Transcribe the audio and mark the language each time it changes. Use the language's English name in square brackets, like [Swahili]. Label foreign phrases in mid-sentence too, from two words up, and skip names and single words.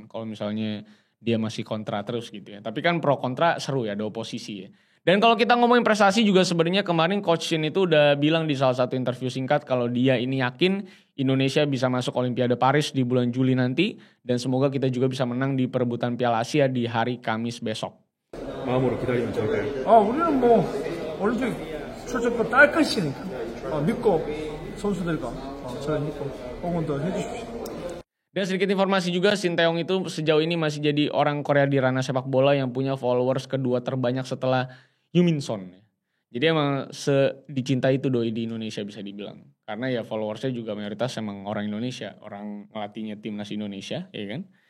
[Indonesian] Kalau misalnya dia masih kontra terus gitu ya. Tapi kan pro kontra seru ya, ada oposisi ya. Dan kalau kita ngomongin prestasi juga sebenarnya kemarin Coach Shin itu udah bilang di salah satu interview singkat kalau dia ini yakin Indonesia bisa masuk Olimpiade Paris di bulan Juli nanti. Dan semoga kita juga bisa menang di perebutan Piala Asia di hari Kamis besok. [Korean] 마음으로 기다리면 좋을까요? 우리는 뭐 올림픽 출전권 딸 것이니까 믿고 선수들과 저를 믿고 응원도 해주십시오. [Indonesian] Dan sedikit informasi juga, Sinteyong itu sejauh ini masih jadi orang Korea di ranah sepak bola yang punya followers kedua terbanyak setelah Heung-min Son. Jadi emang dicintai itu doi di Indonesia bisa dibilang. Karena ya followersnya juga mayoritas emang orang Indonesia, orang ngelatihnya timnas Indonesia, ya kan?